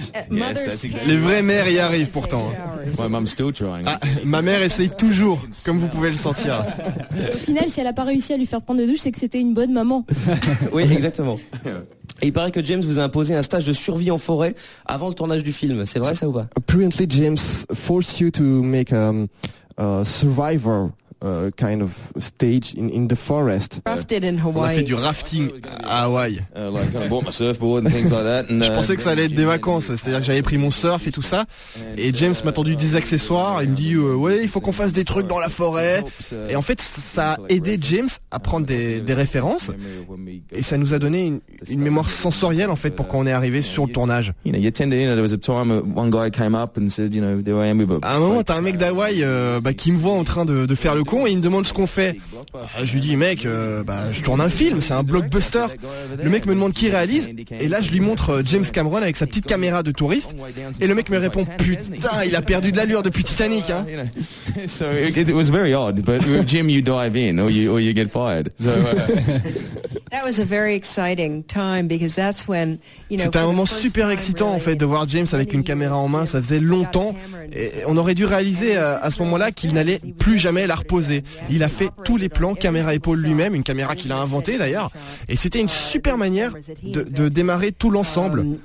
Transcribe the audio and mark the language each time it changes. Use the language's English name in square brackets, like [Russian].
[French] Yes, les vraies mères y arrivent pourtant. [English] My mom's still trying. [French] Ah, ma mère essaye toujours, comme vous pouvez le sentir. Au final, si elle n'a pas réussi à lui faire prendre de douche, c'est que c'était une bonne maman. Oui, exactement. Et il paraît que James vous a imposé un stage de survie en forêt avant le tournage du film. C'est vrai ça ou pas? [English] Apparently, James forced you to make a survivor kind of stage in the forest. Rafted in Hawaii. [French] On a fait du rafting à Hawaii. [English] Like, I bought my surfboard and things like that. And, [French] je pensais que ça allait être des vacances, c'est-à-dire que j'avais pris mon surf et tout ça. Et James m'a tendu 10 accessoires. Il me dit, ouais, il faut qu'on fasse des trucs dans la forêt. Et en fait, ça a aidé James à prendre des références. Et ça nous a donné une mémoire sensorielle, en fait, pour quand on est arrivé sur le tournage. À un moment, t'as un mec d'Hawaï qui me voit en train de faire le con et il me demande ce qu'on fait. Je lui dis, mec, je tourne un film, c'est un blockbuster. Le mec me demande qui réalise et là je lui montre James Cameron avec sa petite caméra de touriste et le mec me répond, putain, il a perdu de l'allure depuis Titanic. [English] It was very odd, but Jim, you dive in or you get fired. That was a very exciting time because that's when. [French] C'était un moment super excitant, en fait, de voir James avec une caméra en main. Ça faisait longtemps et on aurait dû réaliser à ce moment-là qu'il n'allait plus jamais la reposer. Il a fait tous les plans caméra épaule lui-même, une caméra qu'il a inventée d'ailleurs, et c'était une super manière de démarrer tout l'ensemble.